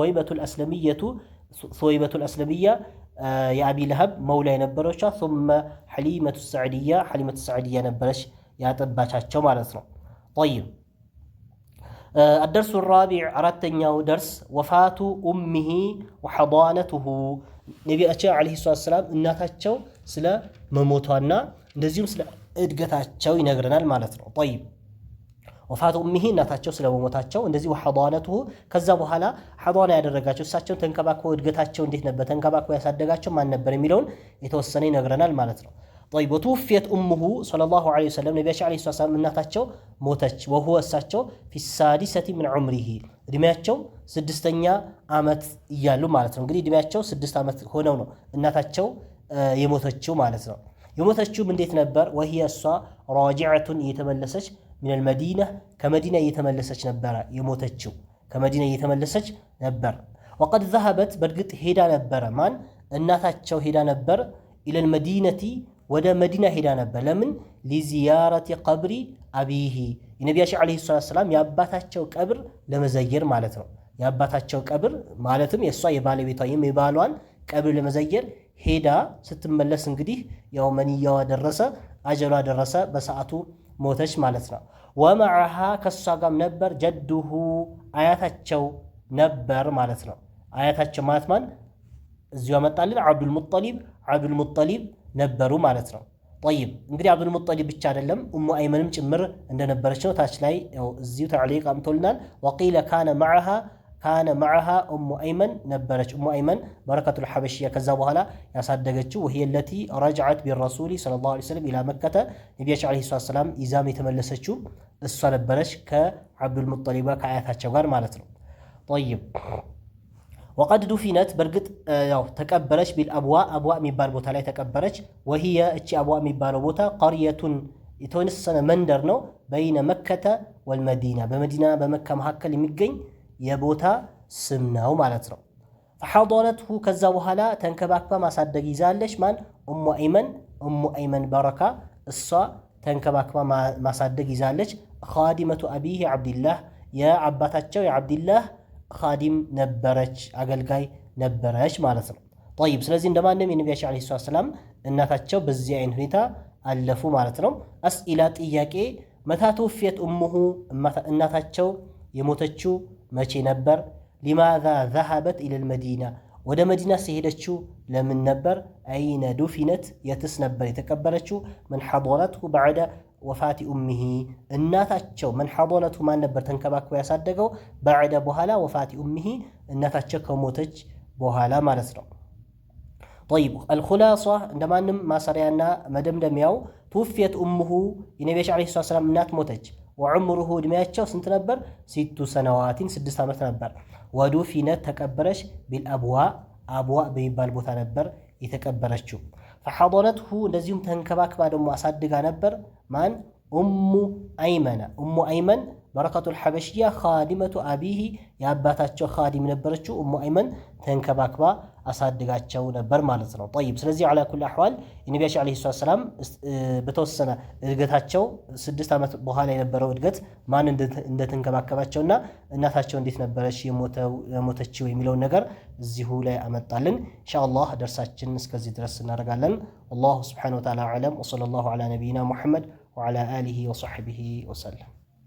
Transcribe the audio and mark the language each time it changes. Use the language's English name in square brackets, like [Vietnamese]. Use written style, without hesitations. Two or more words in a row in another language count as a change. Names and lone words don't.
[Amharic] ثويبة الأسلمية የአቢ ለሀብ መውላ የነበረች ثم حليمة السعدية ነበረች ያጠባቻቸው ማለት ነው طيب [Arabic] الدرس الرابع [Amharic] አራተኛው درس [Arabic] وفاة أمه وحضانته [Amharic] ነብያችን [Arabic] عليه السلام [Amharic] እናታቸው ስለ መሞቷና እንደዚሁም ስለ እድገታቸው ይነግረናል ማለት ነው [Arabic] طيب وفاة أمه [Amharic] እናታቸው ስለ መሞታቸው እንደዚህ وحضانته ከዛ በኋላ حضانة ያደረጋቸው እሳቸው ተንከባክቦ እድገታቸው እንዴት ነበር ተንከባክቦ ያሳደጋቸው ማን ነበር የሚለውን የተወሰነ ይነግረናል ማለት ነው [Arabic] طيب وتوفيت أمه صلى الله عليه وسلم نبيش عليه الصلاة والسلام [Amharic] እናታቸው ሞተች وهو እሳቸው [Arabic] في السادسة من عمره [Amharic] እድሜያቸው 6ኛ አመት እያሉ ማለት ነው እንግዲህ እድሜያቸው 6 አመት ሆነው ነው እናታቸው የሞተችው ማለት ነው የሞተችው እንዴት ነበር وهي እሷ راجعة የተመለሰች [Arabic] من المدينة كمدينة [Amharic] የተመለሰች ነበር የሞተችው ከመዲና የተመለሰች ነበር [Arabic] وقد ذهبت [Amharic] በርግጥ ሄዳ ነበር ማን እናታቸው ሄዳ ነበር [Arabic] إلى المدينة [Amharic] ወደ መዲና ሄዳ ነበር ለምን [Arabic] لزيارة قبر أبيه [Amharic] የነብያችን [Arabic] عليه السلام [Amharic] ያባታቸው ቀብር ለመዘየር ማለት ነው ያባታቸው ቀብር ማለትም የሷ የባለቤቷ የባሏን ቀብር ለመዘየር ሄዳ ስትመለስ እንግዲህ ያው መንያዋ ደረሰ አጀሏ ደረሰ በሰዓቱ ሞተች ማለት ነው ومعها ከሷ ጋር ነበር جده አያታቸው ነበር ማለት ነው አያታቸው ማለት ማን እዚሁ መጣልን አብዱል ሙጠሊብ ነበሩ ማለት ነው طيب እንግዲህ አብዱል ሙጠሊብ ብቻ አይደለም ኡሙ አይመንም ጭምር እንደነበረች ነው ታች ላይ ያው እዚሁ ተዕሊቅ አምቶልናል [Arabic] وقيل كان معها [Amharic] ኡሙ አይመን ነበረች ኡሙ አይመን በረከቱል ሐበሽያ ከዛ በኋላ ያሳደገችው [Arabic] وهي التي رجعت بالرسول صلى الله عليه وسلم الى مكه [Amharic] ነብያችን [Arabic] عليه السلام [Amharic] ኢዛም የተመለሰችው እሷ ነበረች ከአብዱል ሙጠሊብ ከአያታቸው ጋር ማለት ነው طيب [Arabic] وقد دفنت برغت [Amharic] ያው ተቀበረች بالابواء የሚባል ቦታ ላይ ተቀበረች وهي እቺ አብዋ የሚባለው ቦታ قريه የተወሰነ መንደር ነው [Arabic] بين مكه والمدينه [Amharic] በመዲና በመካ መካከል የሚገኝ የቦታ ስም ነው ማለት ነው فحضنته ከዛ በኋላ ተንከባክባ ማሳደግ ይዛለች ማን ኡሙ አይመን በረካ እሷ ተንከባክባ ማሳደግ ይዛለች [Arabic] خادمه ابيه عبد الله [Amharic] የአባታቸው የአብዱላህ ኻዲም ነበረች አገልጋይ ነበረች ማለት ነው طيب ስለዚህ እንደማንም የነብያችን [Arabic] عليه السلام [Amharic] እናታቸው በዚህ አይነት ሁኔታ አለፉ ማለት ነው አስኢላ ጥያቄ [Arabic] متى توفيت أمه [Amharic] እናታቸው የሞተችው መቼ ነበር [Arabic] لماذا ذهبت الى المدينه [Amharic] ወደ መዲና ሲሄደችው ለምን ነበር [Arabic] أين دفنت [Amharic] የትስ ነበር የተቀበረችው [Arabic] من حضنته بعد وفاة أمه [Amharic] እናታቸው [Arabic] من حضنته [Amharic] ማን ነበር ተንከባክቦ ያሳደገው بعد በኋላ [Arabic] وفاة أمه [Amharic] እናታቸው ከሞተች በኋላ ማለት ነው [Arabic] طيب الخلاصة [Amharic] እንደማንም ማሰሪያና መደምደሚያው توفيت أمه የነብያችን [Arabic] عليه السلام [Amharic] እናት ሞተች وعمره እድሜያቸው ስንት ነበር 6 سنوات 6 ዓመት ነበር ودفنت ተቀበረች بالأبواء በሚባል ቦታ ነበር የተቀበረችው فحضنته እንደዚሁም ተንከባክባ ደግሞ አሳድጋ ነበር ማን ኡሙ አይመን በረከቱል ሐበሽያ [Arabic] خادمة أبيه [Amharic] የአባታቸው ኻዲም ነበረችው ኡሙ አይመን ተንከባክባ አሳድጋቸው ነበር ማለት ነው። طيب ስለዚህ [Arabic] على كل احوال [Amharic] የነቢያችን [Arabic] عليه السلام [Amharic] በተወሰነ እድገታቸው 6 ዓመት በኋላ የነበረው እድገት ማን እንደተንከባከባቸውና እናታቸው እንዴት ነበረች የሞተችው የሚለው ነገር እዚሁ ላይ አመጣልን። [Arabic] إن شاء الله [Amharic] ደርሳችን እስከዚህ ድረስ እናደርጋለን። [Arabic] الله سبحانه وتعالى أعلم وصلى الله على نبينا محمد وعلى آله وصحبه وسلم።